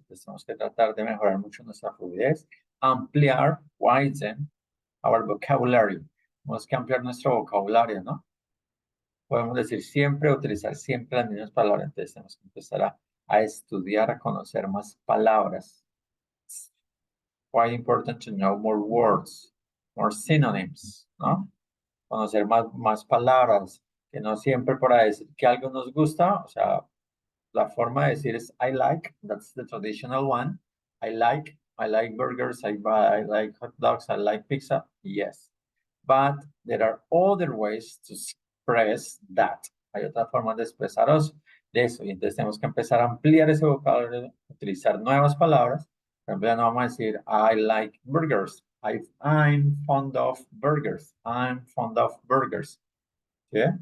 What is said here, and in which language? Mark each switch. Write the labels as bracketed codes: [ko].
[es] Entonces tenemos que tratar de mejorar mucho nuestra fluidez, ampliar, [en] widen our vocabulary. [es] Tenemos que ampliar nuestro vocabulario, ¿no? Podemos decir siempre, utilizar siempre las mismas palabras. Entonces tenemos que empezar a estudiar, a conocer más palabras. [en] It's quite important to know more words, more synonyms, ¿no? [es] Conocer más palabras, que no siempre para decir que algo nos gusta, o sea, la forma de decir es [en] I like, that's the traditional one. I like burgers, I like hot dogs, I like pizza, yes. But there are other ways to express that. [es] Hay otras formas de expresaros de eso, y entonces tenemos que empezar a ampliar ese vocabulario, utilizar nuevas palabras. Por ejemplo, ya no vamos a decir [en] I like burgers, I'm fond of burgers, I'm fond of burgers. ¿Sí?